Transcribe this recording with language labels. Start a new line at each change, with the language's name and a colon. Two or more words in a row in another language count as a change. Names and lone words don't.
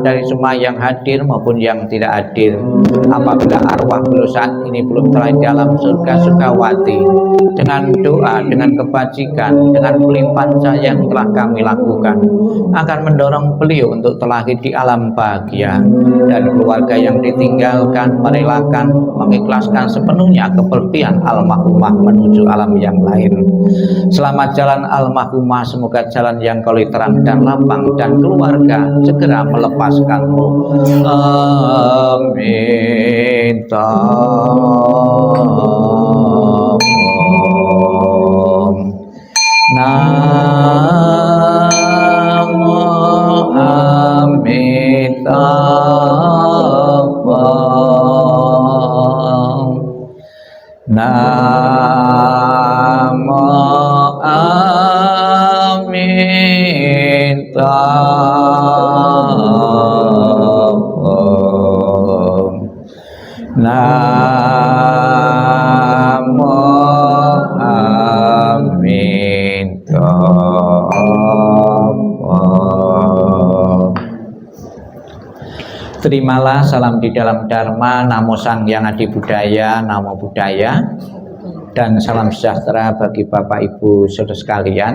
Indonesian: dari semua yang hadir maupun yang tidak hadir, apabila arwah beliau saat ini belum telah di dalam surga Sukawati, dengan doa, dengan kebajikan, dengan pelimpahan cahaya yang telah kami lakukan, akan mendorong beliau untuk terlahir di alam bahagia, dan keluarga yang ditinggalkan merelakan, mengikhlaskan sepenuhnya kepergian almarhumah menuju alam yang lain. Selamat jalan almarhumah, semoga jalan yang kau terang dan lapang, dan keluarga segera melepaskanmu. Amin.
Sanskrit: Namo Amitabha. Namo Amitabha.
Indonesian: Namo Terimalah salam di dalam Dharma,
Sanskrit: Namo Sang Yang Adi Budaya, Namo Buddhaya,
Indonesian: dan salam sejahtera bagi Bapak Ibu saudara sekalian.